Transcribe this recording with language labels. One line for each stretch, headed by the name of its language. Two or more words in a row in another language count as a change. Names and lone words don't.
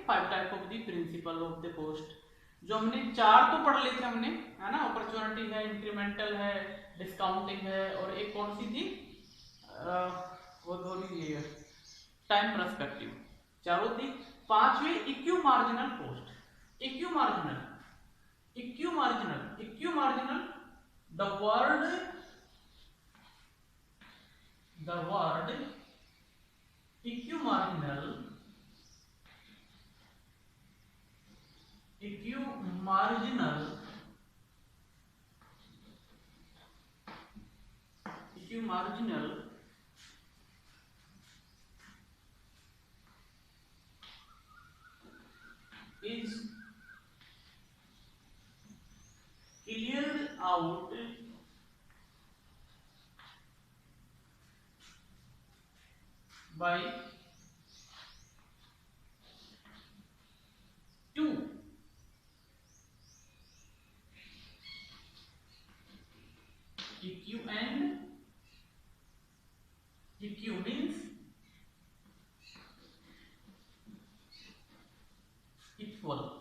Hindi: 5
English: type of the principle of the cost.
Hindi: जो हमने 4 तो पढ़ लिए थे हमने, है ना। अपॉर्चुनिटी है, इंक्रीमेंटल है, डिस्काउंटिंग है, और एक कौन सी थी, वो थोड़ी
English: time perspective.
Hindi: चारों थी।
English: पांचवी equimarginal cost. equimarginal, equimarginal, equimarginal, the word equimarginal, equimarginal, equimarginal is cleared out by two EQ and EQ means equal.